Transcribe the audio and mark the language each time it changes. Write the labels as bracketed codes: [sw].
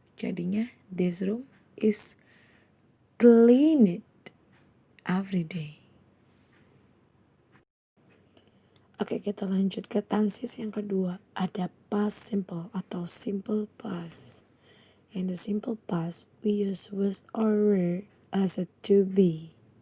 [id] Jadinya [en] this room is cleaned every day. [id] Oke, kita lanjut ke tenses yang kedua. Ada past simple atau simple past. [en] In the simple past, we use was or were as a to be.